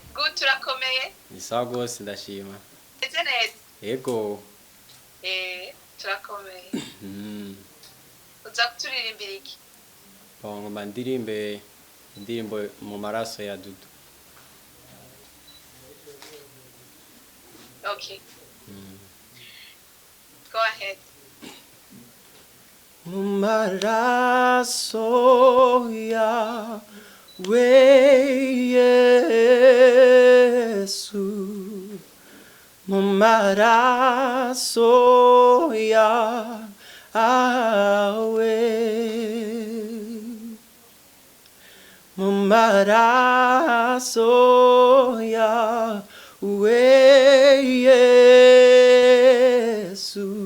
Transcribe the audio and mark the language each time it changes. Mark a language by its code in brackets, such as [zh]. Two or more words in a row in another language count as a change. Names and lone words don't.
[rn] turakomeye. Ni sawa gose ndashima. Eze neza. Yego. Turakomeye. Uza kuturirimbira iki? Ngomba ndirimbe indirimbo mu maraso ya Dudu. Okay. [en] Go ahead. [rn] Mu maraso ya Yesu, mu maraso yawe, mu maraso yawe Yesu,